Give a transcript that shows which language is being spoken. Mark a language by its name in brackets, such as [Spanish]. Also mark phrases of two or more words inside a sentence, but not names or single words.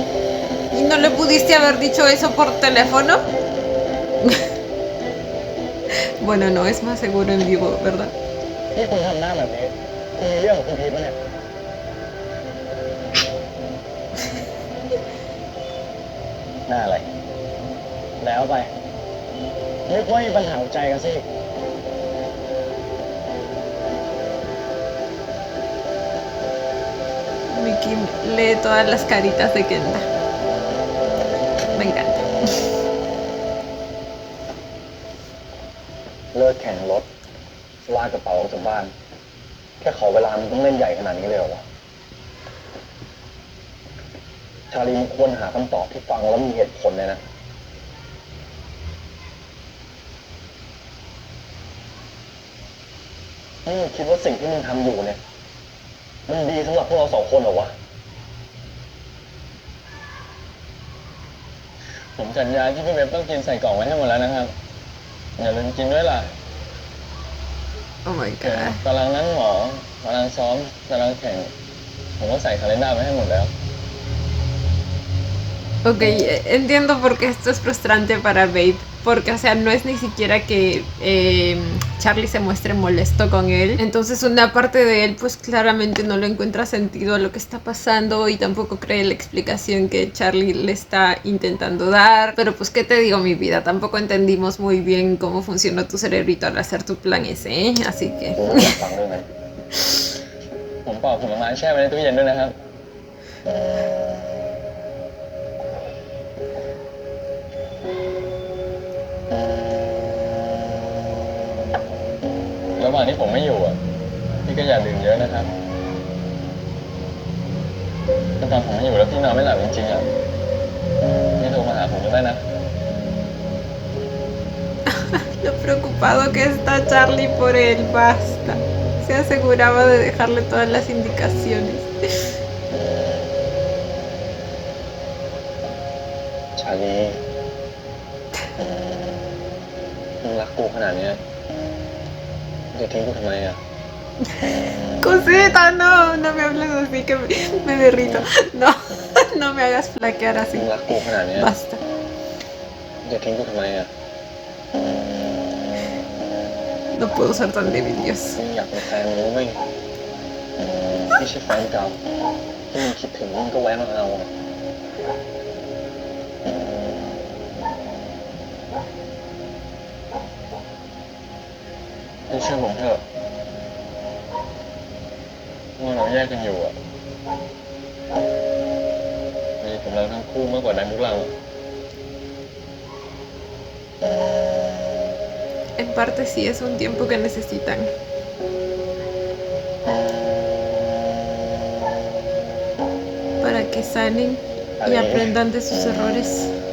[Spanish] ¿Y no le pudiste haber dicho eso por teléfono? Bueno, no, es más seguro en vivo, ¿verdad? [Thai] นี่คุณทำหน้าแบบนี้คุณมีเรื่องกับคุณพีทปะเนี่ยหน้าอะไร แล้วไปนึกว่ามีปัญหาหัวใจกันสิ [Spanish] Mickey lee todas las caritas de Kenda. Me encanta. [Thai] เลิกแข่งรถลากกระเป๋าออกจากบ้าน แค่ขอเวลามันต้องเล่นใหญ่ขนาดนี้เลยเหรอวะชาลีมันควรหาคำตอบที่ฟังแล้วมีเหตุผลเลยนะนี่มึงคิดว่าสิ่งที่มึงทำอยู่เนี่ย มันดีสำหรับพวกเราสองคนเหรอวะ ผมจัดยาที่พี่เว็บต้องกินใส่กล่องไว้ให้หมดแล้วนะครับ อย่าลืมกินด้วยล่ะ [English] Oh my god. [Thai] ตารางนั้นหมอตารางซ้อมตารางแข่ง ผมก็ใส่คาเลนด้าไว้ให้หมดแล้ว [Spanish] Ok, entiendo por qué esto es frustrante para Babe. Porque, o sea, no es ni siquiera que Charlie se muestre molesto con él. Entonces una parte de él pues claramente no le encuentra sentido a lo que está pasando y tampoco cree la explicación que Charlie le está intentando dar. Pero pues, ¿qué te digo, mi vida? Tampoco entendimos muy bien cómo funcionó tu cerebrito al hacer tu plan ese, ¿eh? Así que... [Thai] กูอยากฟังด้วยไหม ผมปอกผลไม้แช่ไว้ในตู้เย็นด้วยนะครับ ระหว่างที่ผมไม่อยู่อ่ะ พี่ก็อย่าดื่มเยอะนะครับถ้าตอนผมไม่อยู่แล้วพี่นอนไม่หลับจริงๆอ่ะพี่โทรมาหาผมก็ได้นะ [Spanish] Lo preocupado que está Charlie por él, basta. Se aseguraba de dejarle todas las indicaciones. [Thai] ชาลีมึงรักกูขนาดเนี้ยมึงจะทิ้งกูทำไมอ่ะ [Spanish] Cosita, no, no me hables así que me derrito. No, no me hagas flaquear [Thai] มึ [Spanish] así. [Thai] งรักกูขนาดเนี้ย [Spanish] Basta. [Thai] มึงจะทิ้งกูทำไมอ่ะ [Spanish] No puedo ser tan débil, Dios. [Thai] มึงอยากเป็นแฟนมึงรู้ไหมไม่ใช่แฟนเก่าที่มึงคิดถึงมึงก็แวะมาเอาอะพี่เชื่อผมเถอะว่าเราแยกกันอยู่อ่ะมีกับเราทั้งคู่มากกว่านั้นพวกเรา [Spanish] En parte sí es un tiempo que necesitan. Para que sanen y aprendan de sus errores.